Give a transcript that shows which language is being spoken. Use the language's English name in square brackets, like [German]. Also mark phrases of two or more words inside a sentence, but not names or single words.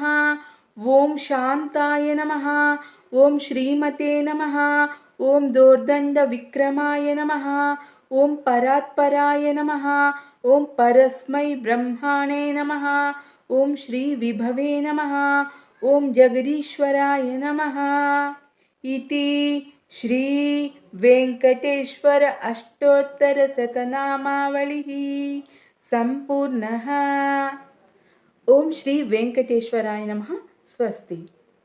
[Sanskrit] ఓం శాంతాయ నమః. ఓం శ్రీమతే నమః. ఓం దోర్దండ విక్రమాయ నమః. ఓం పరాత్పరాయ నమః. ఓం పరస్మై బ్రహ్మణే నమః. ఓం శ్రీ విభవే నమః. ఓం జగదీశ్వరాయ నమః. इति श्री वेंकटेश्वर अष्टोत्तर शतनामावलिः संपूर्णः। ओम श्री वेंकटेश्वराय नमः। स्वस्ति।